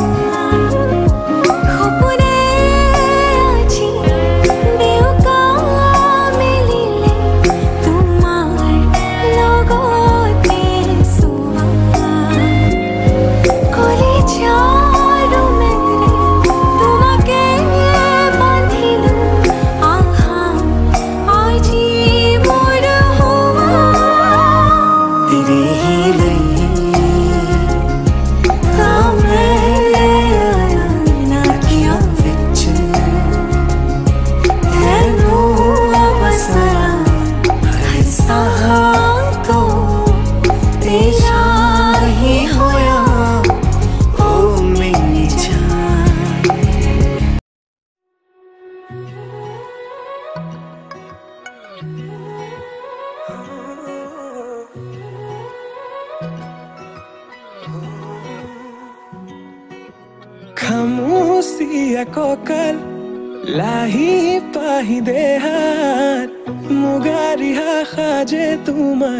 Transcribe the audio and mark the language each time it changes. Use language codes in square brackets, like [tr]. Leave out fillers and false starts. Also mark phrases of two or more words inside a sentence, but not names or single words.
[as] সপোনে আজি দেউকা মেলিলে তোমাৰ লগতে চোৱা কলিজাৰ মেলে তোমাকে বান্ধিলো আহা আজি মোৰ হোৱা [hi] तेरे ही लिए কামলে নাকিয়া [pa] विच [as] হেনো অৱসৰা [hi] ऐसा [as] তো [pa] तेरा ही होया ओ मेरी जान [as] খামুচিয়া ককাল লাহি পাহি দেহাত মুগাৰিহা সাজে তোমাৰ